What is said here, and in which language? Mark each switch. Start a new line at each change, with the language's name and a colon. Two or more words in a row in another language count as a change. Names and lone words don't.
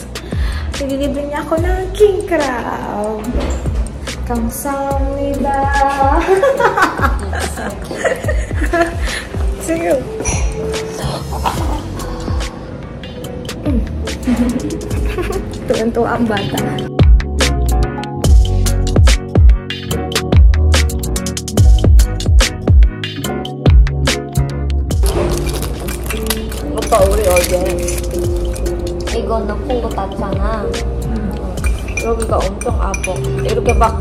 Filipino: Ililibre niya ako ng king crab.
Korean: 감사합니다. Sige.
Filipino: Tuwan-tuwa ang bata.
Korean: 오빠 우리 어제 이거 넣고 거 땄잖아. 여기가 엄청 아파. 이렇게 막